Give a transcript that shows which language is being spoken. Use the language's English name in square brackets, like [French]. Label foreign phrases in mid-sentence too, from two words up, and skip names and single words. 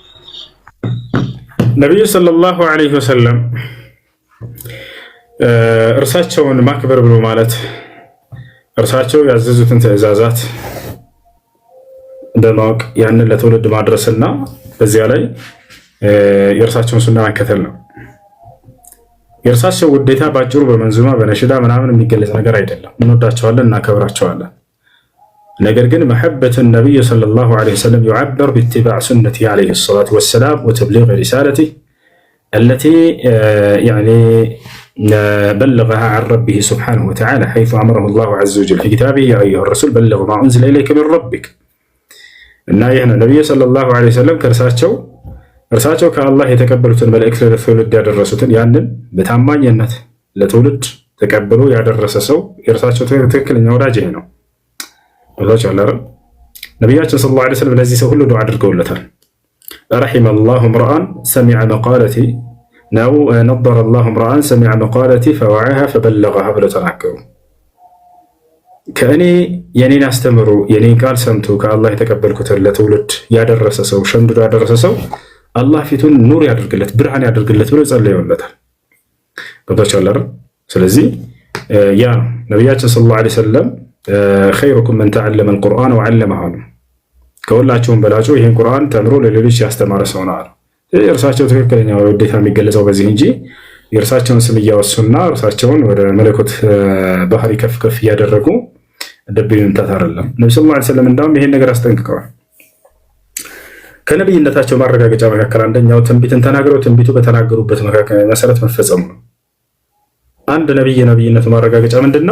[Amharic] ነብዩ [Arabic] صلى الله عليه وسلم [Amharic] እርሳቸውን ማክበር ብሎ ማለት እርሳቸው ያዘዙትን ትዕዛዛት በማወቅ ያንን ለትውልድ ማድረስና በዚያ ላይ የእርሳቸውን ሱና መከተል ነው። የእርሳቸው ውዴታ ባጭሩ በመንዙማ በነሽዳ ምናምን የሚገለጽ ነገር አይደለም። እንወዳቸዋለን፣ እናከብራቸዋለን። ነገር ግን መሐበቱ [Arabic] نبي صلى الله عليه وسلم يعبر باتباع سنته عليه الصلاة والسلام وتبليغ رسالته التي يعني بلغها عن ربه سبحانه وتعالى حيث أمره الله عز وجل في كتابه يا أيها الرسول بلغ ما أنزل إليك من ربك [Amharic] እና ይህ ነብዩ [Arabic] صلى الله عليه وسلم [Amharic] እርሳቸው ከአላህ የተቀበሉትን መልእክት ለትውልድ ያደረሱትን ያንን በታማኝነት ለትውልድ ተቀብሎ ያደረሰ ሰው የእርሳቸው ትክክለኛ ወዳጅ ይሄ ነው። ወዳጅ አላህ ነብያችን [Arabic] صلى الله عليه وسلم [Amharic] ለዚህ ሰው ሁሉ ዱዓ አድርገውለታል። [Arabic] رحم الله امرأ سمع مقالتي [Amharic] ነው [Arabic] نضر الله امرأ سمع مقالتي فوعاها فبلغها [Amharic] ብለው ተናገሩ። ከእኔ የኔን አስተምሮ የኔን ቃል ሰምቶ ከአላህ የተቀበልኩትን ለትውልድ ያደረሰ ሰው ሸምድዶ ያደረሰ ሰው አላህ ፊቱን ኑር ያድርግለት ብርሃን ያድርግለት ብሎ ጸልየውለታል። ገብታችኋል አይደል? ስለዚህ ያ ነብያችን [Arabic] صلى الله عليه وسلم خيركم من تعلم القرآن وعلمه [Amharic] ከሁላችሁም በላጩ ይሄን ቁርአን ተምሮ ለሌሎች ያስተማረ ሰው ነው አለ። እርሳቸው ትክክለኛ ውዴታ የሚገለጸው በዚህ እንጂ የእርሳቸውን ስም እያወሱና እርሳቸውን ወደ መለኮት ባህሪ ከፍ ከፍ እያደረጉ ደብይ መምታት አይደለም። ነብዩ [Arabic] صلى الله عليه وسلم [Amharic] እንዳውም ይሄን ነገር አስጠንቅቀዋል። ከነብይነታቸው ማረጋገጫ መካከል አንደኛው ትንቢትን ተናግረው ትንቢቱ በተናገሩበት መሰረት መፈጸሙ ነው። አንድ ነብይነቱ ማረጋገጫ ምንድነው?